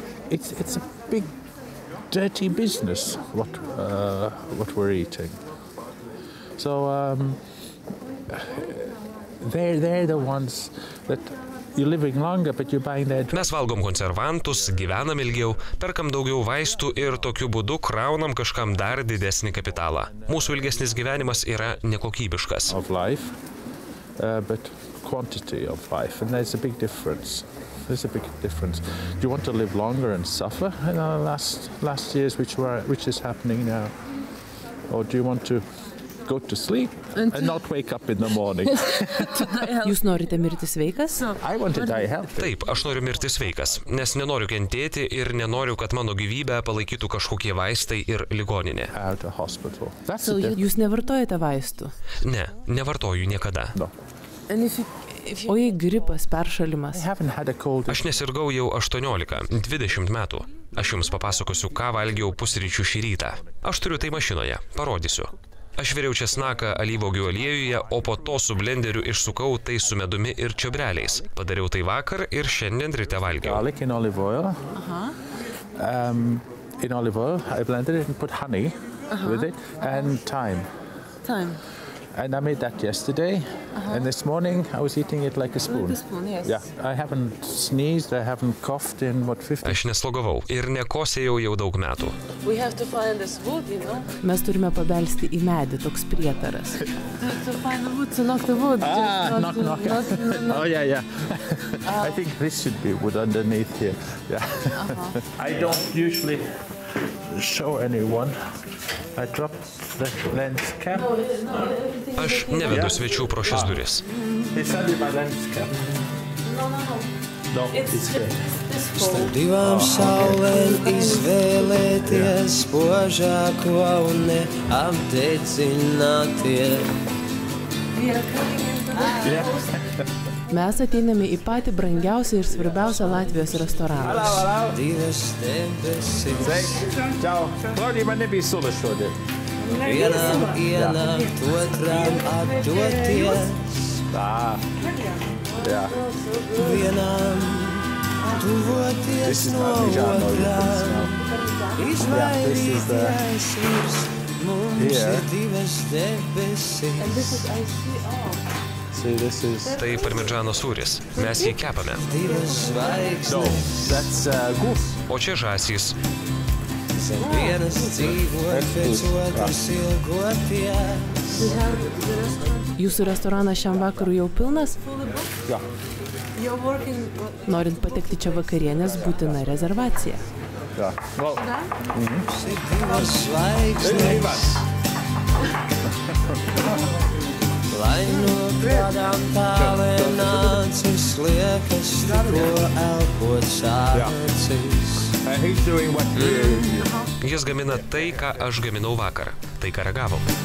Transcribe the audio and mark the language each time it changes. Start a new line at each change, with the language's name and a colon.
English: It's a big dirty business what we're eating. So they're the ones that you're living longer, but you're buying their.
Lithuanian: Mes valgom konservantus, gyvenam ilgiau, perkam daugiau vaistų ir tokiu būdu kraunam kažkam dar didesnį kapitalą. Mūsų ilgesnis gyvenimas yra nekokybiškas.
English: Of life, but quantity of life, and there's a big difference. There's a big difference. Do you want to live longer and suffer in our last years, which is happening now, or do you want to go to sleep and not wake up in the morning?
Lithuanian: Jūs norite mirti sveikas?
English: I want to die healthy.
Lithuanian: Taip, aš noriu mirti sveikas, nes nenoriu kentėti ir nenoriu, kad mano gyvybę palaikytų kažkokie vaistai ir ligoninė.
English: Out of hospital.
Lithuanian: Jūs nevartojate vaistų? Ne, nevartoju niekada.
English: No.
Lithuanian: O jei gripas, peršalimas? Aš nesirgau jau 18-20 metų. Aš jums papasakosiu, ką valgiau pusryčių šį rytą. Aš turiu tai mašinoje, parodysiu. Aš viriau česnaką alyvuogių aliejuje, o po to su blenderiu išsukau tai su medumi ir čiobreliais. Padariau tai vakar ir šiandien ryte valgiau.
English: Garlic in olive oil. In olive oil, I blended it and put honey with it and thyme. And I made that yesterday, and this morning I was eating it like a spoon. Like a spoon, yes. Yeah, I haven't sneezed, I haven't coughed in, 50?
Lithuanian: Aš neslogavau ir nekosėjau jau daug metų.
English: We have to find this wood, you know?
Lithuanian: Mes turime pabelsti į medį, toks prietaras.
English: To find the wood, to knock the wood. Knock. Oh, yeah. I think this should be wood underneath here. Yeah. I don't usually show anyone. I dropped the lens cap.
Lithuanian: Aš nevedu svečių pro šias duris.
English: It's only my lens cap. No, it's here.
Latvian: Starp divām saulēm izvēlēties spožāko un neapdedzinātie.
Lithuanian: Mes ateiname į patį brangiausią ir svarbiausią Latvijos restoraną.
Latvian: Divas debesis. Ciao. Claudia, man nebija sula šodien. Vienam ienākt, otram atdoties. Yeah. Vienam tuvoties no otrām. Izmainīties virs mums ir divas debesis.
English: See, this is...
Lithuanian: Tai parmidžano sūris. Mes jį kepame.
English: No, that's goose.
Lithuanian: O čia žąsys.
Latvian: Vienas dzīvot pēc otras ilgoties.
Lithuanian: Jūsų restoranas šiam vakarui jau pilnas?
Latvian: Ja.
Lithuanian: Norint patekti čia vakarienės, būtina rezervacija.
Latvian: Ja.
English: Well,
Latvian: Divas zvaigznes. Lai no kādām tālēm nācis, liekas tikko elpots acis.
English: he's doing what
Lithuanian: Jis gamina tai, ką aš gaminau vakar. Tai, ką ragavau.